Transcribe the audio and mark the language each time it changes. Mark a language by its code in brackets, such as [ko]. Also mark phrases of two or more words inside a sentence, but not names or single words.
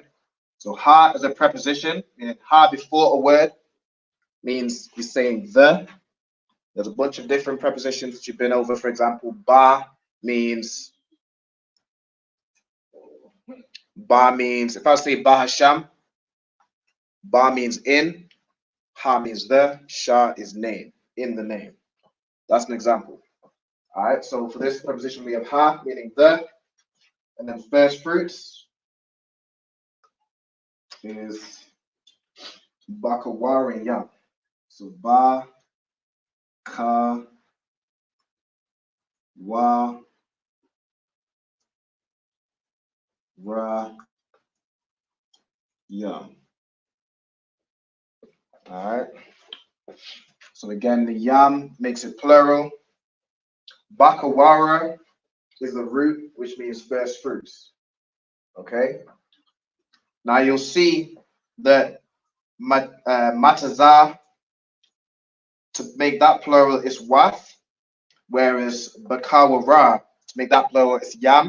[en] So ha is a preposition, meaning ha before a word means you're saying the. There's a bunch of different prepositions that you've been over. For example, ba means, if I say [he] ba Hasham, [en] ba means in, ha means the, sha is name, in the name. That's an example. All right, so for this preposition, we have ha, meaning the, and then first fruits is [he] bakawari yam. [en] So ba, ka, wa, ra, yam. All right. So again, the yam makes it plural. Bakawara is the root, which means first fruits. Okay. Now you'll see that matazah, to make that plural, is wath, whereas bakawara, to make that plural, is yam.